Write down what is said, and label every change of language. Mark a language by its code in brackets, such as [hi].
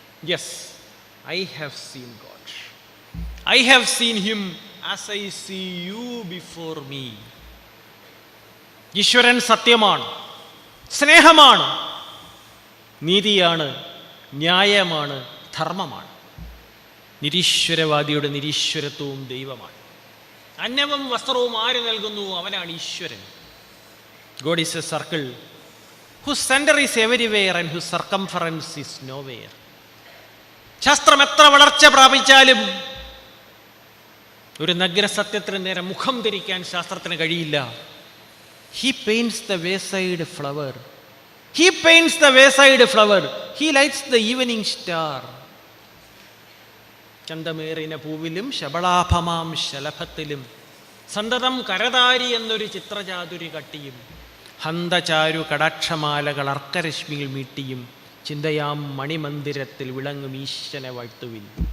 [en] Yes, I have seen God. I have seen him as I see you before me. [ml] ഈശ്വരൻ സത്യമാണ്, സ്നേഹമാണ്, നീതിയാണ്, ന്യായമാണ്, ധർമ്മമാണ്. നിരീശ്വരവാദിയുടെ നിരീശ്വരത്വവും ദൈവമാണ്. അന്നവും വസ്ത്രവും ആര് നൽകുന്നു? അവനാണ് ഈശ്വരൻ. [en] God is a circle whose center is everywhere and whose circumference is nowhere. [ml] ശാസ്ത്രം എത്ര വളർച്ച പ്രാപിച്ചാലും ഒരു നഗ്നസത്യത്തിന് നേരെ മുഖം തിരിക്കാൻ ശാസ്ത്രത്തിന് കഴിയില്ല. [en] He paints the wayside flower. He paints the wayside flower. He lights the evening star. [ml] ചന്തമേറിന പൂവിലും ശബളാഭമാം ശലഭത്തിലും സന്തതം കരതാരി എന്നൊരു ചിത്രചാതുരി കട്ടിയും ഹന്തചാരു കടാക്ഷമാലകൾ അർക്കരശ്മിയിൽ മീട്ടിയും ചിന്തയാം മണിമന്ദിരത്തിൽ വിളങ്ങും ഈശ്വരനെ വാഴ്ത്തുവിൻ.